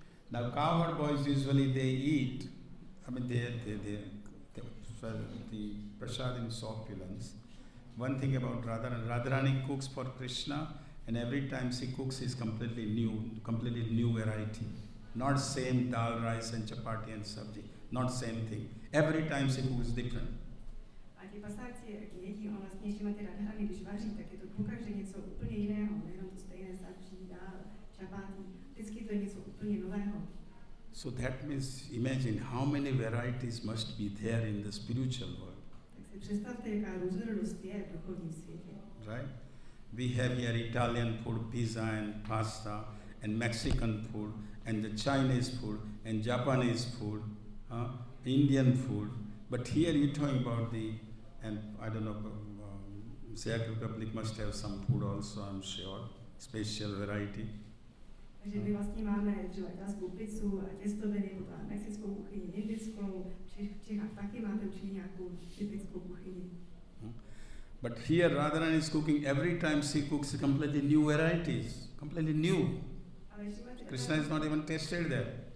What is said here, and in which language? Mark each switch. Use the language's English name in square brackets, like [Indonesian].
[English] Now cowherd boys usually they eat. I mean the prasad in opulence. One thing about Radharani cooks for Krishna, and every time she cooks is completely new variety. Not same dal, rice and chapati and sabji. Not same thing. Every time she cooks different. [Czech] A ti pasáci, jak jedí, on vlastně ještě má ty radhany, když vaří, tak je to pokaždé něco úplně jiného, nejenom to stejné sabji, dál, čapáty, vždycky to je něco úplně nového. [English] So that means, imagine how many varieties must be there in the spiritual world. [Czech] Tak si představte, jaká různorodost je v duchovním světě. [English] Right? We have here Italian food, pizza and pasta, and Mexican food, and the Chinese food, and Japanese food, Indian food. But here you're talking about and I don't know, Czech Republic must have some food also, I'm sure, special variety. [Czech] Takže my vlastně máme třeba italskou pizzu a těstoviny, potom mexickou kuchyni, indickou, v Čechách taky máte určitě nějakou typickou kuchyni. [English] But here Radharani is cooking, every time she cooks completely new varieties, completely new. Krishna is not even tasted there.